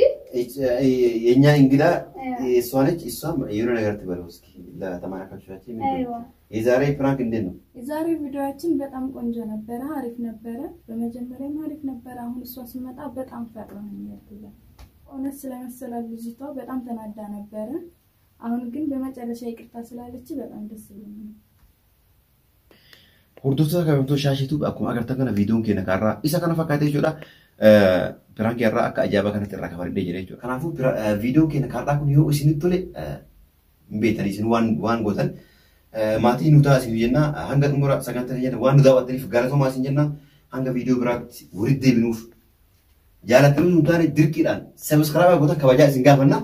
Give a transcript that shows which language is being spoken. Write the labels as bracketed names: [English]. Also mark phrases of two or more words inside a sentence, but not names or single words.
[Amharic] የኛ እንግዳ እሷ ነች እሷም የሆነ ነገር ትበለው እስኪ ለተማራካቾቻችን ምንድነው የዛሬ ፍራንክ እንዴት ነው የዛሬ ቪዲዮአችን በጣም ቆንጆ ነበር አሪፍ ነበር በመጀመሪያ አሪፍ ነበር አሁን እሷ ሲመጣ በጣም ፈራሁኝ ያልኩላ ኦነስ ስለመሰለ ልጅቷ በጣም ተናዳ ነበር አሁን ግን በመጨረሻ ይቅርታ ስላለች በጣም ደስ ይላል [Oromo] Hordoftoota kabajamtoo shaashiitu akkuma agartan kana viidiyoon keenya kaarraa isa kana fakkaatee jechuudha. Firaanki irraa akka ajaa'ibaa kanatti irraa kafalee jira jechuudha. Kanaafuu viidiyoon keenya kaarraa kun yoo isinitti tole hin beektan isin waan gootan maatii nutaa isin jenna hanga xumura sagantaa jenna waan nu daawwattaniif galatoomaa isin jenna hanga viidiyoo biraatti walitti deebinuuf jaalatanii nu taane dirqiidhaan sabiskiraayibaa gootan kabajaa isin gaafanna.